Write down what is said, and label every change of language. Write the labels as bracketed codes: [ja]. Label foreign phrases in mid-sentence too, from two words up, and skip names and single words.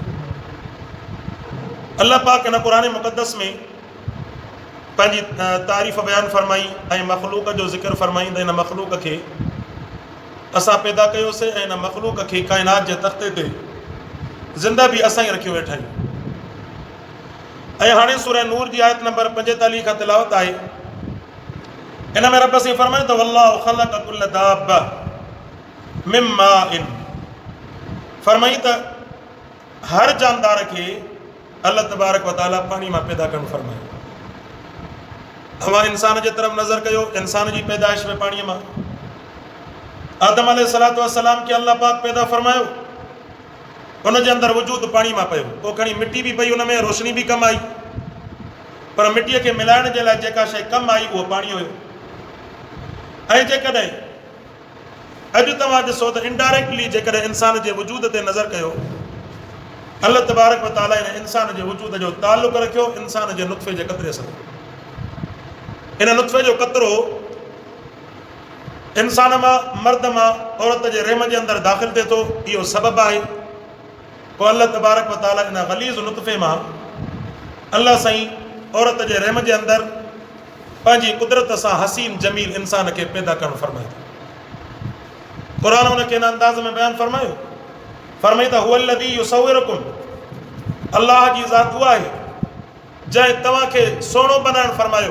[sd] अल्लाह पाक हिन क़ुर मुक़द्दस में पंहिंजी तारीफ़ बयानु फरमाई ऐं मख़लूक़ जो ज़िक्र फरमाई त हिन मख़लूक़ खे असां पैदा कयोसीं ऐं हिन मख़लूक़ खे काइनात जे तख़्ते ते ज़िंदा बि असां ई रखियो वेठा आहियूं। ऐं हाणे सूरह नूर जी आयत नंबर 45 खां तिलावत आहे। इन में रब साईं फरमाए त [ar] والله خلق كل دابة من ماء. [sd] फरमाई त हर जानदार खे [ar] الله تبارك وتعالى [sd] पाणी मां पैदा करणु फरमायो। अवां इंसान जे तरफ़ नज़र कयो, इंसान जी पैदाइश में पाणीअ मां आदम [ar] عليه الصلاة والسلام [sd] खे अल्लाह पाक पैदा फरमायो, उन जे अंदरि वजूद पाणी मां पियो। पोइ खणी मिटी बि पई, उन में रोशनी बि कमु आई, पर मिटीअ खे मिलाइण जे लाइ जेका शइ कमु आई उहो पाणी हुयो। ऐं जेकॾहिं अॼु तव्हां ॾिसो त इनडायरेक्टली जेकॾहिं इंसान जे वजूद ते नज़र कयो [ar] الله تبارك وتعالى [sd] हिन इंसान जे वजूद जो ताल्लुक़ रखियो इंसान जे नुत्फ़े जे क़तरे सां। इन नुत्फ़े जो क़तरो इंसान मां, मर्द मां औरत जे रहम जे अंदरि दाख़िल थिए थो, इहो सबबु आहे। पोइ [ar] الله تبارك وتعالى [sd] इन ग़लीज़ नुत्फ़े मां अल्लाह साईं औरत जे रहम जे अंदरि पंहिंजी कुदरत सां हसीन जमील इंसान खे पैदा करणु फरमाए थो। क़ुर उनखे इन अंदाज़ में बयानु फरमायो, फरमाई त [ar] هو الذي يصوركم, [sd] अल्लाह जी ज़ात उहा आहे जंहिं तव्हांखे सुहिणो बनाइणु फरमायो।